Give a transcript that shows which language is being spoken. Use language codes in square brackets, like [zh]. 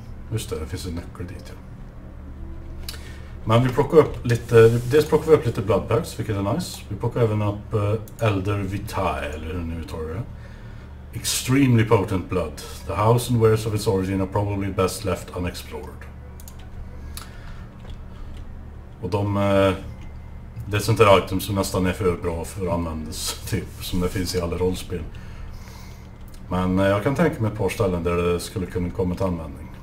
[sv] Just det finns en nyckel dit. Ja. Men vi plockar upp lite, dels plockar vi upp lite bloodpacks, vilket är nice. Vi plockar även upp Elder Vitae, eller hur nu uttalar det. [en] Extremely potent blood. The house and wares of its origin are probably best left unexplored. [sv] Och det är sånt där item som nästan är för bra för att användas, typ, som det finns i alla rollspel. Men jag kan tänka mig ett par ställen där det skulle kunna komma till användning.